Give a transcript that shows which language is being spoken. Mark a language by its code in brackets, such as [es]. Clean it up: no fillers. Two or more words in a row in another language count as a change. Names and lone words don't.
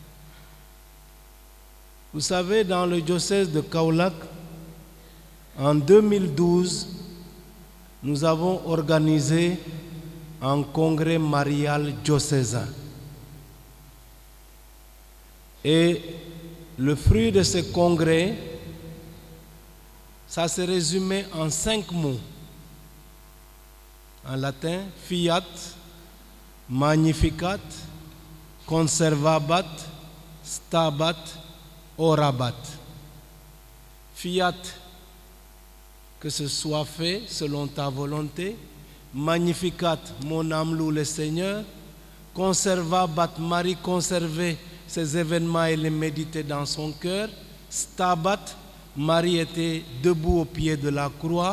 [fr] Vous savez, dans le diocèse de Kaolack, en 2012, nous avons organisé un congrès marial diocésain. Et le fruit de ce congrès, ça se résumait en 5 mots. En latin, [la] fiat, magnificat, conservabat, stabat, orabat. [fr] Fiat, que ce soit fait selon ta volonté. Magnificat, mon âme loue le Seigneur. Conservabat, Marie conservait ces événements et les méditait dans son cœur. Stabat, Marie était debout au pied de la croix.